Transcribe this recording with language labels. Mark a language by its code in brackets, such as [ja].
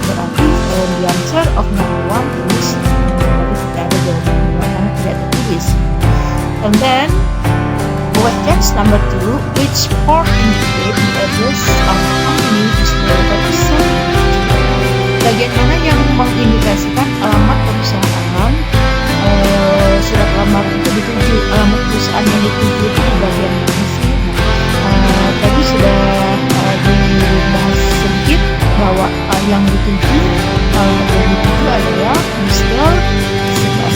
[id] Berarti [en] the answer of number 1 is [id] berarti tidak ada jawaban karena tidak tertulis. [en] And then questions number 2, which part indicate the address of the company is represented? [id] Bagian mana yang mengindikasikan alamat perusahaan surat lamar itu dituju, alamat perusahaan yang dituju itu di bagian mana sih? Tadi sudah dibahas sedikit bahwa yang dituju adalah Mr.